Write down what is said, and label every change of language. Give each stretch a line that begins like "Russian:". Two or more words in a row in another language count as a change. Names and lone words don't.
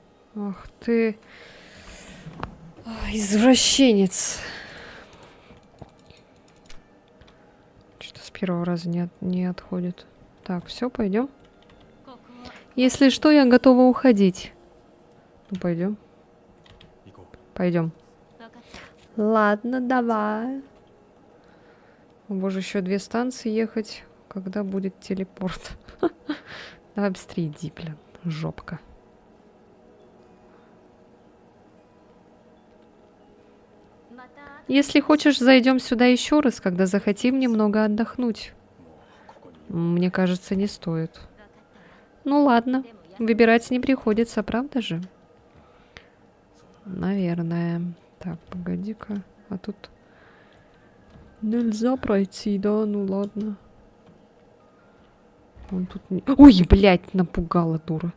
Russian: Ах ты. Ай, извращенец. Что-то с первого раза не отходит. Так, все, пойдем.
Japanese: ここは
Russian: Если что, я готова уходить. Ну, пойдем.
Japanese: 行こう。
Russian: Пойдем.
Japanese: 分かった
Russian: Ладно, давай. О боже, еще 2 станции ехать. Когда будет телепорт? Давай быстрее иди, блин. Жопка. Если хочешь, зайдем сюда еще раз, когда захотим немного отдохнуть.
Japanese: もうここに
Russian: Мне кажется, не стоит.
Japanese: 分かったわ
Russian: Ну ладно.
Japanese: でもや
Russian: Выбирать не приходится, правда же? Наверное. Так, погоди-ка. А тут нельзя пройти, да? Ну ладно. Он тут не... Ой, блядь, напугала, дура.